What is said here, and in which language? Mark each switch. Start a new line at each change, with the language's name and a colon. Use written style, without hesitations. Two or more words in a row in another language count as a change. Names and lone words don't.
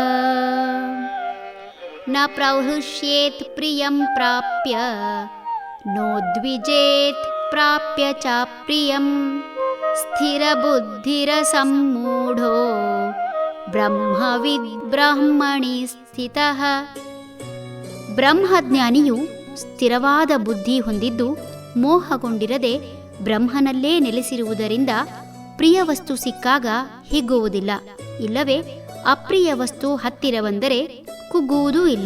Sanskrit: ನ ಪ್ರಹೃಷ್ಯೇತ್ ಪ್ರಿಯಂ ಪ್ರಾಪ್ಯ ನೋದ್ವಿಜೇತ್ ಪ್ರಾಪ್ಯ ಚಾಪ್ರಿಯಂ ಸ್ಥಿರಬುದ್ಧಿರಸಮ್ಮೂಢೋ ಬ್ರಹ್ಮವಿದ್ ಬ್ರಹ್ಮಣಿ ಸ್ಥಿತಃ.
Kannada: ಬ್ರಹ್ಮಜ್ಞಾನಿಯು ಸ್ಥಿರವಾದ ಬುದ್ಧಿ ಹೊಂದಿದ್ದು ಮೋಹಗೊಂಡಿರದೆ ಬ್ರಹ್ಮನಲ್ಲೇ ನೆಲೆಸಿರುವುದರಿಂದ ಪ್ರಿಯ ವಸ್ತು ಸಿಕ್ಕಾಗ ಹಿಗ್ಗುವುದಿಲ್ಲ, ಇಲ್ಲವೇ ಅಪ್ರಿಯ ವಸ್ತು ಹತ್ತಿರ ಬಂದರೆ ಕುಗ್ಗುವುದೂ ಇಲ್ಲ.